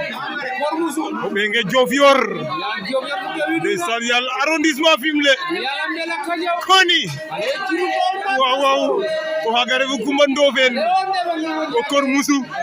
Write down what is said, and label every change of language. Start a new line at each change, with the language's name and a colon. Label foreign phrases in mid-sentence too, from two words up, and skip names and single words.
Serer: o ɓenge Diofior ndeysaan yal arrondissement Fimele koni
Wolof: waaw waaw
Serer: o xaaga refu Kumba Ndofeen o Kor Musu